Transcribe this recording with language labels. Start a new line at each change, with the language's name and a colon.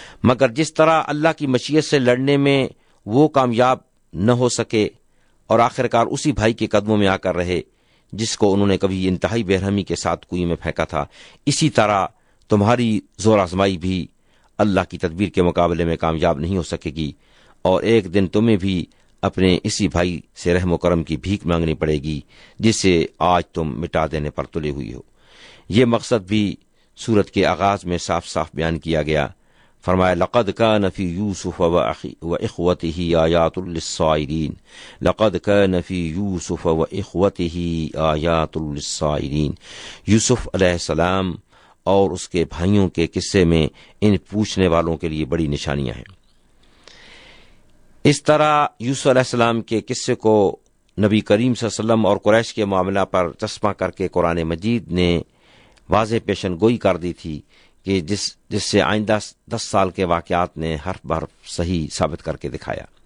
Urdu: مگر جس طرح اللہ کی مشیت سے لڑنے میں وہ کامیاب نہ ہو سکے اور آخر کار اسی بھائی کے قدموں میں آ کر رہے جس کو انہوں نے کبھی انتہائی بے رحمی کے ساتھ کنویں میں پھینکا تھا، اسی طرح تمہاری زور آزمائی بھی اللہ کی تدبیر کے مقابلے میں کامیاب نہیں ہو سکے گی اور ایک دن تمہیں بھی اپنے اسی بھائی سے رحم و کرم کی بھیک مانگنی پڑے گی جسے آج تم مٹا دینے پر تلے ہوئی ہو. یہ مقصد بھی سورت کے آغاز میں صاف صاف بیان کیا گیا.
Arabic: فرمایا لقد كان في يوسف واخوته آيات للصائرين، لقد كان في يوسف واخوته آيات للصائرين.
Urdu: یوسف علیہ السلام اور اس کے بھائیوں کے قصے میں ان پوچھنے والوں کے لیے بڑی نشانیاں ہیں. اس طرح یوسف علیہ السلام کے قصے کو نبی کریم صلی اللہ علیہ وسلم اور قریش کے معاملہ پر چسپا کر کے قرآن مجید نے واضح پیشن گوئی کر دی تھی کہ جس سے آئندہ 10 سال کے واقعات نے حرف بحرف صحیح ثابت کر کے دکھایا.